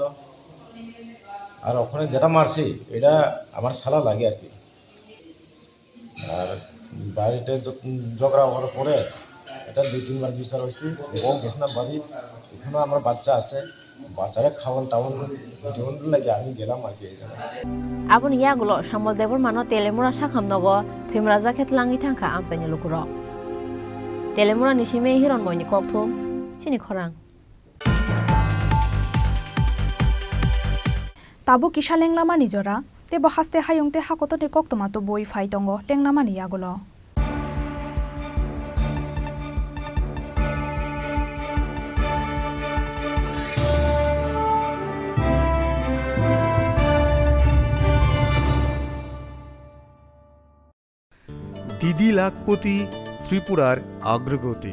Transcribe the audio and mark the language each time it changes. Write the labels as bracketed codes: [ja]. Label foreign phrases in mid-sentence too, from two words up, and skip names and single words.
[bn] আর ওখানে যেটা মারছি এটা আমার শালা লাগে আর কি। আর বাড়িতে ঝগড়া হওয়ার পরে এটা 2-3 বার বিচার হয়েছি। বউ গেছে না বাড়ি, এখানে আমার বাচ্চা আছে, বাচ্চারা খাওয়ান টাউন লাগে আমি গেলাম আর কি। এই জায়গায় [trp] Abun yagulo samol debor mano telemura sakham nogo thimra jakhet langi thangkha amtani lukuro. Telemura nishime hiron moini kokthum Chini Khorang. Tabu kisha lenglama nijora te bahaste hayungte hakoto ne koktoma to boi phai tongo lenglama ni yagulo. [bn] দিদি লাখপতি ত্রিপুরার অগ্রগতি।